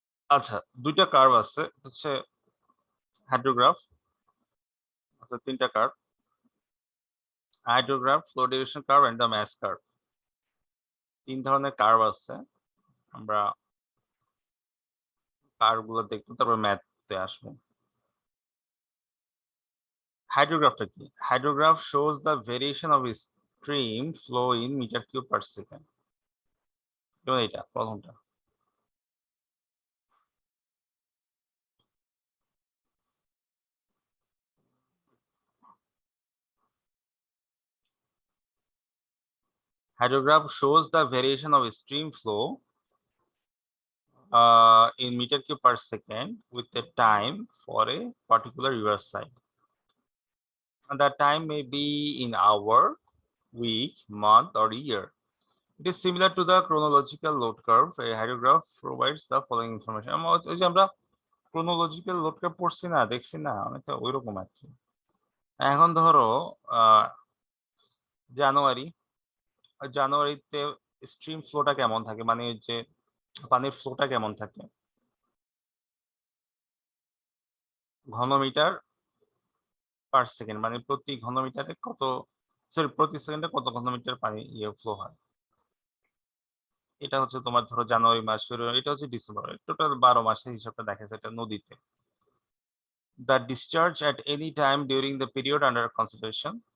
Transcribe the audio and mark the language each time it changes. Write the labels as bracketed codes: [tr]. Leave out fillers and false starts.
[bn] আচ্ছা, ২ টা কার্ভ আছে হচ্ছে হাইড্রোগ্রাফ, অর্থাৎ ৩ টা curve. Hydrograph, flow duration curve and the mass curve. ৩ ধরনের কার্ভ আছে। আমরা কার্ভ গুলো দেখবো, তারপর ম্যাথে আসবো। হাইড্রোগ্রাফটা কি? [en] Hydrograph shows the variation of stream flow in meter cube per second. [bn] যেমন এটা প্রথমটা। [en] Hydrograph shows the variation of stream flow in meter cube per second with a time for a particular river side. And the time may be in hour, week, month, or year. It is similar to the chronological load curve. A hydrograph provides the following information. [bn] ওই যে আমরা chronological load curve পড়ছি না, দেখছি না, অনেকটা ওইরকম আর কি। এখন ধরো জানুয়ারি, জানুয়ারিতে স্ট্রিম ফ্লোটা কেমন থাকে, মানে ওই যে পানির ফ্লোটা কেমন থাকে, ঘনমিটার পার সেকেন্ড, মানে প্রতি ঘনমিটারে কত, সরি প্রতি সেকেন্ডে কত ঘনমিটার পানি ফ্লো হয়। এটা হচ্ছে তোমার ধরো জানুয়ারি মাস, ফেব্রুয়ারি, এটা হচ্ছে ডিসেম্বর, টোটাল 12 মাসের হিসাবটা দেখা যায় এটা নদীতে। [en] The discharge at any time during the period under consideration.